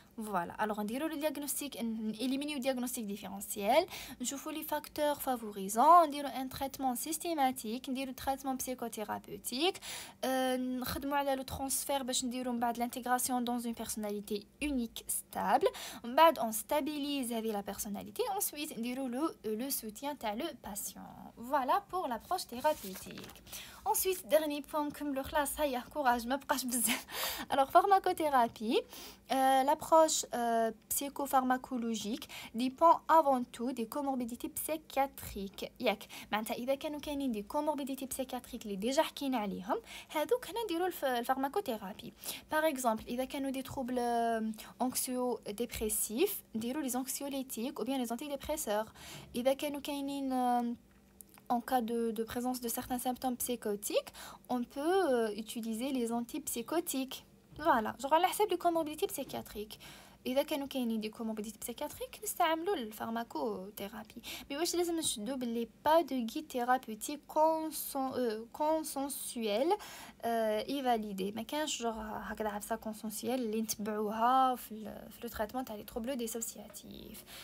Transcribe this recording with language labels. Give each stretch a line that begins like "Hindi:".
French: Voilà, alors نديرو le diagnostic, éliminer le diagnostic différentiel, نشوفو les facteurs favorisants, نديرو un traitement systématique, نديرو traitement psychothérapeutique,
Arabic: نخدمو على
French: le transfert
Arabic: باش نديرو من بعد
French: l'intégration dans une personnalité unique stable, من بعد on stabilise هذه la personnalité, ensuite نديرو le soutien تاع le patient. Voilà pour l'approche thérapeutique. Ensuite, dernier point, comme le classe, ça y est, courage,
Arabic: ما بقاش بزاف.
French: Alors, pharmacothérapie, l'approche psychopharmacologique dépend avant tout des comorbidités psychiatriques.
Arabic: ياك معناتها إذا كانوا كاينين
French: des comorbidités psychiatriques
Arabic: اللي ديجا حكينا عليهم هذوك هنا نديروا الفارماكوثيرابي.
French: Par exemple,
Arabic: إذا كانوا
French: des troubles anxio-dépressifs نديروا les anxiolytiques ou bien les antidépresseurs.
Arabic: إذا كانوا كاينين
French: en cas de présence de certains symptômes psychotiques, on peut utiliser les antipsychotiques. Voilà, genre
Arabic: على حسب
French: les comorbidités psychiatriques.
Arabic: إذا كانوا كاينين دي comorbidités psychiatriques نستعملوا الفارماكوثيرابي.
French: Mais
Arabic: واش لازم نشدو باللي
French: pas de guide thérapeutique consensuel et validé.
Arabic: ما كانش genre هكذا عفسه consensuel اللي نتبعوها في
French: le traitement
Arabic: تاع
French: les troubles dissociatifs.